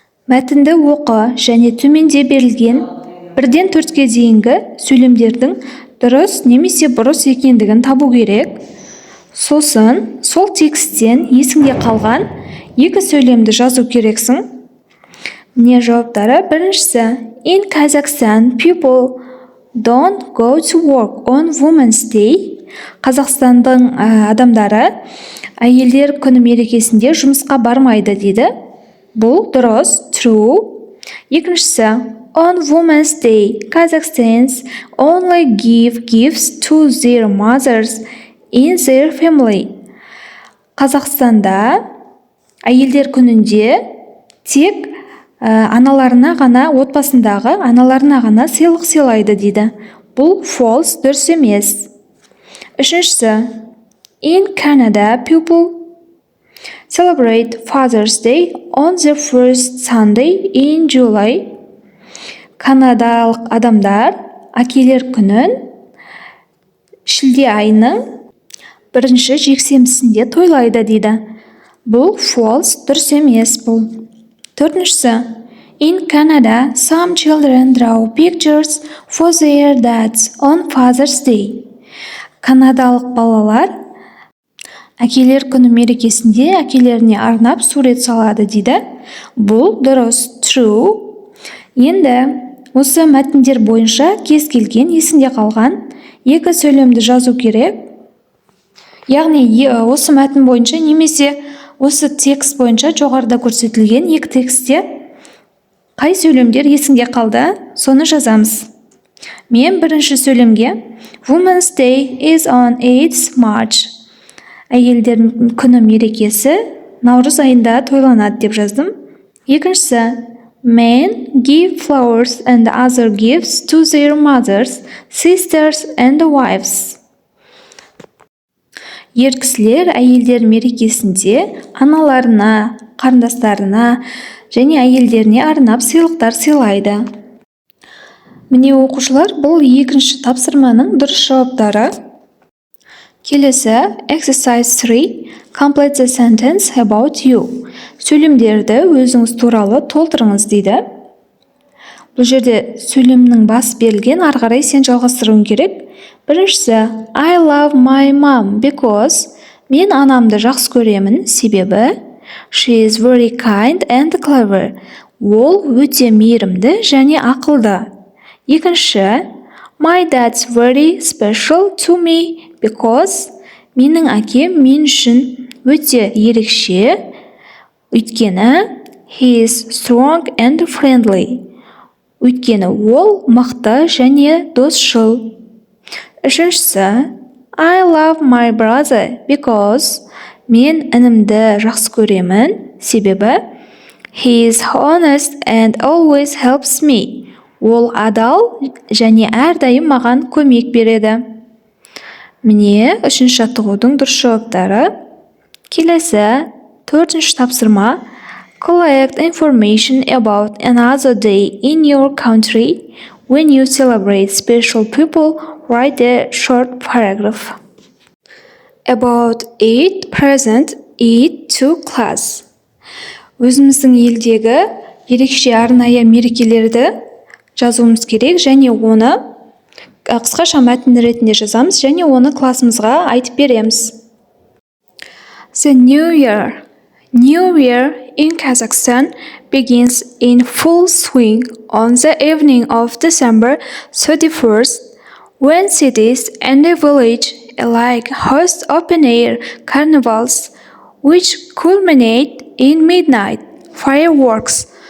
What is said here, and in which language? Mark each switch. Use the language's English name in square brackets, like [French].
[Kazakh] Мәтінді оқы және төменде берілген 1-ден 4-ке дейінгі сөйлемдердің дұрыс немесе бұрыс екендігін табу керек. Сосын, сол тексттен есіңде қалған 2 сөйлемді жазу керексің. Міне жауаптары. Біріншісі, [English] In Kazakhstan, people don't go to work on Women's Day. [Kazakh] Қазақстандың адамдары әйелдер күні мерекесінде жұмысқа бармайды дейді. Бұл дұрыс, [English] true. [Kazakh] Екіншісі, [English] On Women's Day, Kazakhstans only give gifts to their mothers in their family. [Kazakh] Қазақстанда әйелдер күнінде тек аналарына ғана, отбасындағы аналарына ғана сыйлық сыйлайды дейді. Бұл [English] false, [Kazakh] дұрыс емес. Үшіншісі, [English] In Canada, people celebrate Father's Day on the first Sunday in July. [Kazakh] Канадалық адамдар әкелер күнін шілде айының 1-ші жексенбісінде тойлайды дейді. Бұл [English] false, [Kazakh] дұрыс емес бұл. Төртіншісі, [English] In Canada, some children draw pictures for their dads on Father's Day. [Kazakh] Канадалық балалар әкелер күні мерекесінде әкелеріне арнап сурет салады дейді. Бұл дұрыс, [English] true. [Kazakh] Енді осы мәтіндер бойынша кез келген есінде қалған 2 сөйлемді жазу керек. Яғни осы мәтін бойынша немесе осы текст бойынша жоғарыда көрсетілген 2 текстте Қай сөйлемдер есіңде қалды? Соны жазамыз. Мен бірінші сөйлемге [English] Women's Day is on 8th March. [Kazakh] Әйелдердің күні мерекесі наурыз айында тойланады деп жаздым. Екіншісі [English] Men give flowers and other gifts to their mothers, sisters and wives. [Kazakh] Ер кісілер әйелдер мерекесінде аналарына, қарындастарына және әйелдеріне арнап сыйлықтар сыйлайды. Міне оқушылар, бұл екінші тапсырманың дұрыс жауаптары. Келесі [English] exercise [Kazakh] 3. [English] Complete the sentence about you. [Kazakh] Сөйлемдерді өзіңіз туралы толтырыңыз дейді. Бұл жерде сөйлемнің басы берілген, ары қарай сен жалғастыруың керек. Біріншісі [English] I love my mom because [Kazakh] мен анамды жақсы көремін, себебі [English] she is very kind and clever. [Kazakh] Ол өте мейірімді және ақылды. Екінші [English] my dad's very special to me because [Kazakh] менің әкем мен үшін өте ерекше, өйткені [English] he is strong and friendly. [Kazakh] Өйткені ол мықты және досшыл. Үшіншісі [English] I love my brother because [Kazakh] мен інімді жақсы көремін, себебі [English] he is honest and always helps me. [Kazakh] Ол адал және әрдайым маған көмек береді. Міне, үшінші жаттығудың дұрыс жауаптары. Келесі, төртінші тапсырма. [English] Collect information about another day in your country. When you celebrate special people, write a short paragraph. About it, present, it to class. [Kazakh] Өзіміздің елдегі ерекше арнайы мерекелерді жазуымыз керек және оны қысқаша мәтін ретінде жазамыз және оны классымызға айтып береміз. [English] The New Year. New Year in Kazakhstan begins in full swing on the evening of December 31st, when cities and the village alike host open-air carnivals, which culminate in midnight fireworks.